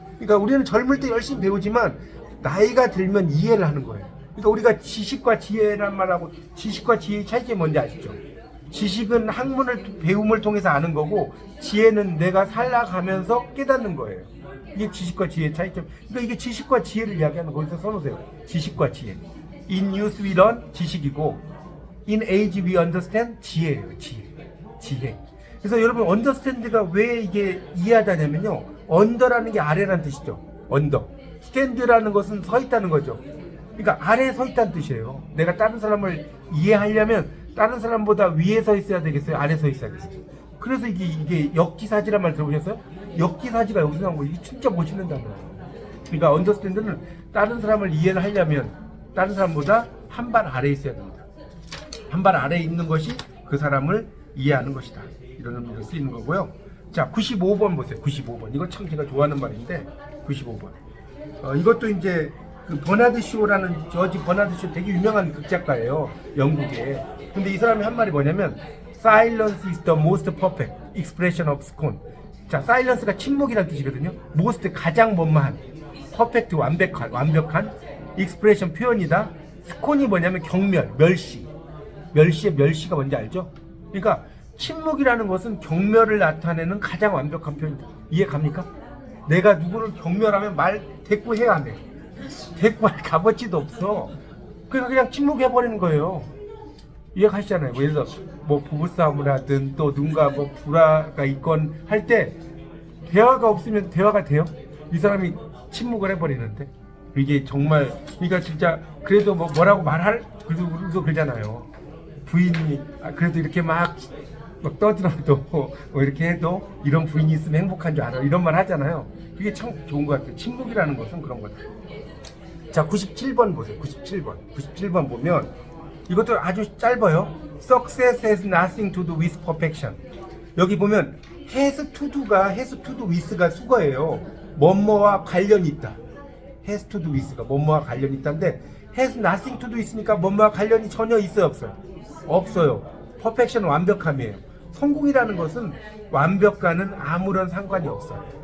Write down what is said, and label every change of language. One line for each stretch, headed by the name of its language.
Korean: 그러니까 우리는 젊을 때 열심히 배우지만 나이가 들면 이해를 하는 거예요. 그러니까 우리가 지식과 지혜란 말하고 지식과 지혜의 차이점이 뭔지 아시죠? 지식은 학문을 배움을 통해서 아는 거고 지혜는 내가 살아가면서 깨닫는 거예요. 이게 지식과 지혜의 차이점. 그러니까 이게 지식과 지혜를 이야기하는 거기서 써놓으세요. 지식과 지혜.
English: In youth we learn
Korean: 지식이고
English: in age we understand
Korean: 지혜예요. 지혜. 그래서 여러분 understand가 왜 이게 이해하다냐면요. under라는 게 아래라는 뜻이죠. under. stand라는 것은 서 있다는 거죠. 그러니까 아래에 서 있다는 뜻이에요. 내가 다른 사람을 이해하려면 다른 사람보다 위에 서 있어야 되겠어요? 아래에 서 있어야겠어요? 그래서 이게 역지사지란 말 들어보셨어요? 역지사지가 여기서 나온 거. 이게 진짜 멋있는 단어예요. 그러니까 understand는 다른 사람을 이해를 하려면 다른 사람보다 한 발 아래에 있어야 됩니다. 한 발 아래에 있는 것이 그 사람을 이해하는 것이다. 이런 의미로 쓰이는 거고요. 자, 95번 보세요. 95번. 이거 참 제가 좋아하는 말인데 95번. 이것도 이제 그 버나드 쇼라는 저지 버나드 쇼 되게 유명한 극작가예요. 영국에. 근데 이 사람이 한 말이 뭐냐면
English: Silence is the most perfect expression of scorn.
Korean: 자, silence가 침묵이라는 뜻이거든요. most 가장 원만한, perfect 완벽한 expression 표현이다. scorn이 뭐냐면 경멸, 멸시. 멸시의 멸시가 뭔지 알죠? 그러니까 침묵이라는 것은 경멸을 나타내는 가장 완벽한 표현이다. 이해 갑니까? 내가 누구를 경멸하면 말 대꾸해야 안 돼. 대꾸할 값어치도 없어. 그러니까 그냥 침묵해버리는 거예요. 이해가시잖아요. 뭐 예를 들어 뭐 부부싸움을 하든 또 누군가 뭐 불화가 있건 할 때 대화가 없으면 대화가 돼요? 이 사람이 침묵을 해버리는데 이게 정말 그러니까 진짜 그래도 뭐라고 말할 그래도 우리도 그러잖아요. 부인이 그래도 이렇게 막 떠들어도 뭐 이렇게 해도 이런 부인이 있으면 행복한 줄 알아 이런 말 하잖아요. 그게 참 좋은 것 같아요. 침묵이라는 것은 그런 거다. 자, 97번 보세요. 97번 보면 이것도 아주 짧아요.
English: Success has nothing to do with perfection.
Korean: 여기 보면
English: has to do가 has to do with가
Korean: 수거예요. 뭐뭐와 관련이 있다. has to do with가 뭐뭐와 관련이 있다인데 has nothing to do 있으니까 뭐뭐와 관련이 전혀 있어요, 없어요? 없어요. perfection 완벽함이에요. 성공이라는 것은 완벽과는 아무런 상관이 없어요.